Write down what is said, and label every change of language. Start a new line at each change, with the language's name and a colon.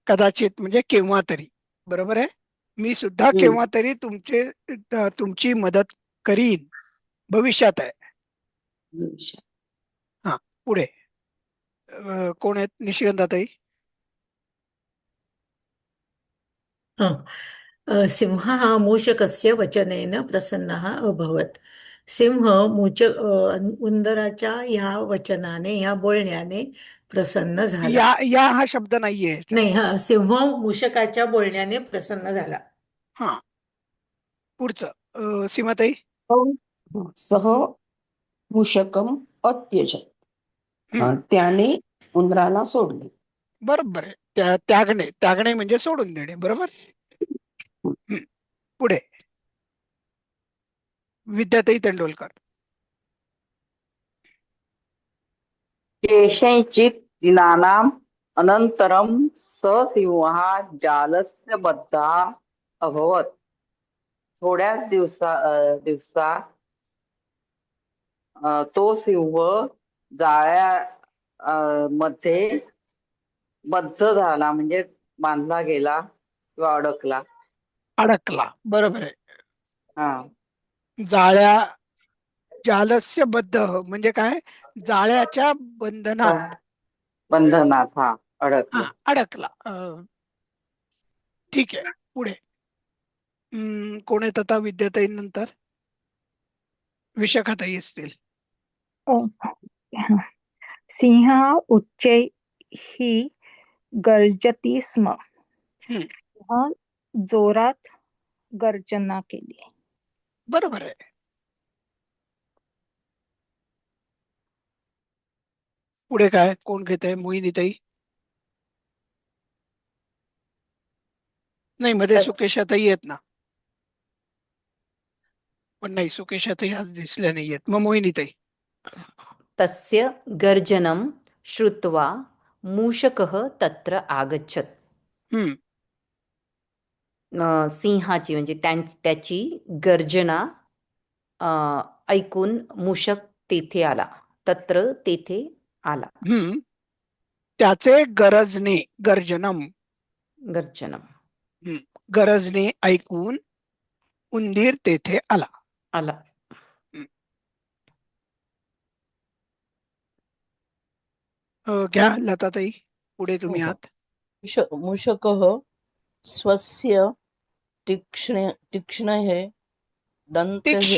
Marathi: कदाचित म्हणजे केव्हा तरी. बरोबर आहे. मी सुद्धा केव्हा तरी तुमची मदत करीन. भविष्यात आहे. हा, पुढे कोण आहेत निशिगंधाताई?
Sanskrit: सिंहः मूषकस्य वचनेन प्रसन्नः अभवत.
Marathi: सिंह उंदराच्या ह्या वचनाने, ह्या बोलण्याने प्रसन्न झाला. या हा शब्द नाहीये ह्याच्यात. नाही, हा, सिंह मूषकाच्या बोलण्याने प्रसन्न झाला. हा, पुढचं सीमाताई.
Sanskrit: सह मूषकम अत्यजत.
Marathi: त्याने उंदराला सोडले. बरोबर आहे. त्यागणे म्हणजे सोडून देणे. बरोबर. पुढे विद्याताई तेंडोलकर.
Sanskrit: केषांचित् दिनानाम् अनन्तरं स सिंहः जालस्य बद्धः अभवत्.
Marathi: थोड्याच दिवसात तो सिंह जाळ्या मध्ये बद्ध झाला, म्हणजे बांधला गेला किंवा अडकला. अडकला, बरोबर आहे. हा जाळ्या, जालस्य बद्ध म्हणजे काय, जाळ्याच्या बंधनात. बंधनात हा, अडकला. अडकला. ठीक आहे, पुढे. कोण येत आता विद्याताई नंतर? विशाखाताई असतील. ओ, हा.
Sanskrit: सिंहः उच्चैः गर्जति स्म. हम्म,
Marathi: सिंह जोरात गर्जना केली. बरोबर आहे. पुढे काय, कोण घेत आहे? मोहिनीताई? नाही, मध्ये सुकेशाताई आहेत ना, पण नाही, सुकेशाताई आज दिसल्या नाहीयेत. मग मोहिनीताई.
Sanskrit: तस्य गर्जनं श्रुत्वा मूषकः तत्र आगच्छत्. हम्म,
Marathi: सिंहाची म्हणजे त्याची गर्जना ऐकून मूषक तेथे आला. तत्र तेथे आला. त्याचे गरजने, गर्जनम, गर्जनम गरजने ऐकून उंदीर तेथे आला. आला. घ्या लताताई, पुढे तुम्ही आहात.
Sanskrit: मूषकः स्वस्य तीक्ष्णैः दन्तैः